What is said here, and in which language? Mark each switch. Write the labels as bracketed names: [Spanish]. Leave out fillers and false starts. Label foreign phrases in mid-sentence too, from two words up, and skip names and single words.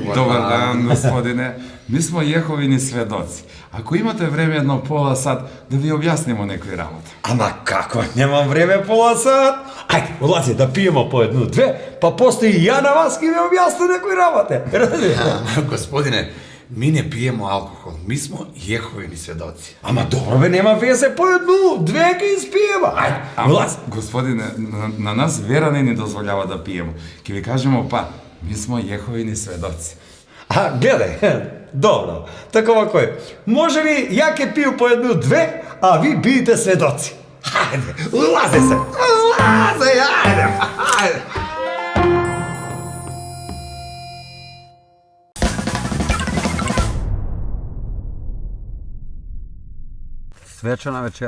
[Serbian] Добар дан, господине. Mi smo Jehovini svedoci. Ako imate vreme jedno pola sat da vi objasnimo [Macedonian] nekoj работа. Ама како, немам време пола сат. Ајде, улази да пиемо по едну, две, па после и ја на вас ке ви објасни некои работе. [Serbian] Господине, ми не пиемо алкохол, ми смо Јеховини сведоци. [Macedonian] Ама добро бе, нема везе по едну, две ке испиева. Ајде, улази. Господине, на нас вера не ни дозволява да пиемо. Ке ви кажемо па, [Serbian] mi smo Jehovini svedoci. [Macedonian] А, гледај, добро, такова кој. Може ли ја ке пию по едну, две, а ви биете сведоци. Ајде, улази се. Улази, ајде, ајде. Свечена вечера.